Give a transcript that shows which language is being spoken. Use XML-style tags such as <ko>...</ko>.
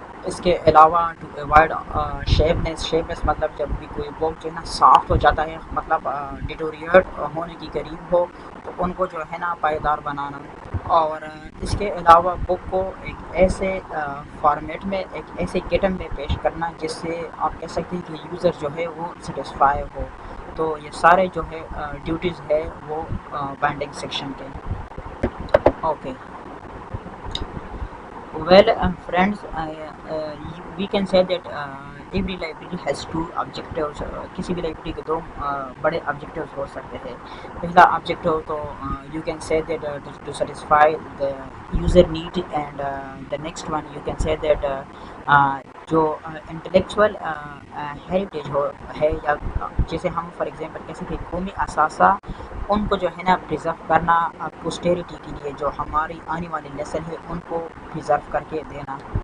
<ur>اس کے علاوہ</ur> <en>to avoid sharpness</en> <ur>مطلب جب بھی کوئی بک جو ہے نا سافٹ ہو جاتا ہے, مطلب ڈیٹوریٹ ہونے کی قریب ہو, تو ان کو جو ہے نا پائیدار بنانا. اور اس کے علاوہ بک کو ایک ایسے فارمیٹ میں, ایک ایسے کٹم میں پیش کرنا جس سے آپ کہہ سکتے ہیں کہ یوزر جو ہے وہ سیٹسفائی ہو. تو یہ سارے جو ہے ڈیوٹیز ہے وہ بائنڈنگ سیکشن کے.</ur> <en>Okay, well, friends, we can say that every library has two objectives.</en> <ur>کسی بھی لائبریری کے دو بڑے آبجیکٹیوز ہو سکتے ہیں. پہلا آبجیکٹیو تو</ur> <en>you can say that</en> <ur>to satisfy the user need, and the next one you can say that جو intellectual heritage ہے, یا جیسے ہم فار ایگزامپل کہہ سکتے ہیں قومی اثاثہ, ان کو جو ہے نا پریزرو کرنا پوسٹیریٹی کے لیے, جو ہماری آنے والی نسل ہے ان کو پریزرو کر کے دینا.</ur>